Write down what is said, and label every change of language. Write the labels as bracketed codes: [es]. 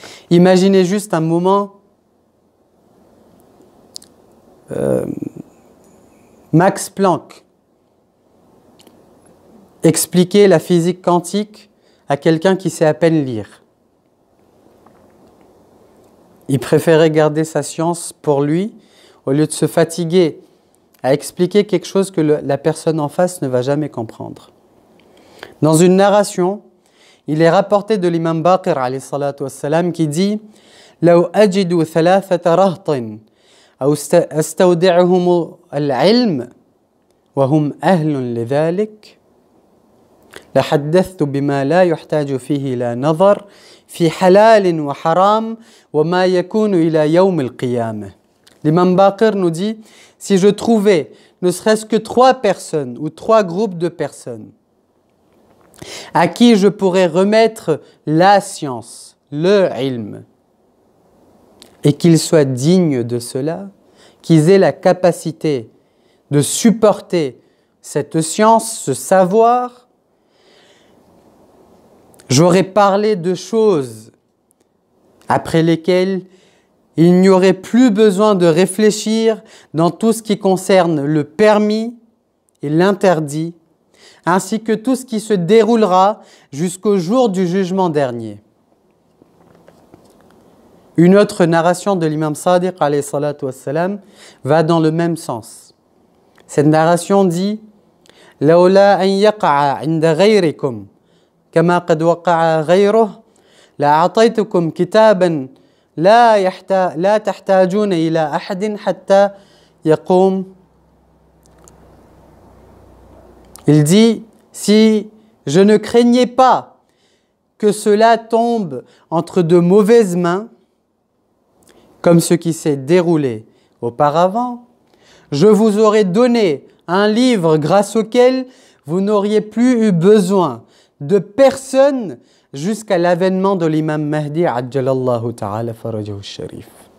[fr] Imaginez juste un moment, Max Planck expliquer la physique quantique à quelqu'un qui sait à peine lire. Il préférait garder sa science pour lui au lieu de se fatiguer à expliquer quelque chose que la personne en face ne va jamais comprendre. Dans une narration, il est rapporté de l'imam Baqir alayhi salatu wassalam qui dit [ar] لو أجد ثلاثة رهط أو أستودعهم العلم وهم أهل لذلك لحدثت بما لا يحتاج فيه إلى نظر في حلال وحرام وما يكون إلى يوم القيامة. [fr] L'imam Baqir nous dit, si je trouvais ne serait-ce que 3 personnes ou 3 groupes de personnes à qui je pourrais remettre la science, le ilm, et qu'ils soient dignes de cela, qu'ils aient la capacité de supporter cette science, ce savoir, j'aurais parlé de choses après lesquelles il n'y aurait plus besoin de réfléchir dans tout ce qui concerne le permis et l'interdit, ainsi que tout ce qui se déroulera jusqu'au jour du jugement dernier. Une autre narration de l'imam Sadiq alayhi salatu wassalam va dans le même sens. Cette narration dit [ar] لولا أن يقع عند غيركم كما قد وقع غيره لأعطيتكم كتابا لا تحتاجون إلى أحد حتى يقوم. [fr] Il dit, si je ne craignais pas que cela tombe entre de mauvaises mains, comme ce qui s'est déroulé auparavant, je vous aurais donné un livre grâce auquel vous n'auriez plus eu besoin de personne jusqu'à l'avènement de l'imam Mahdi ajjalallahu ta'ala farajahu sharif.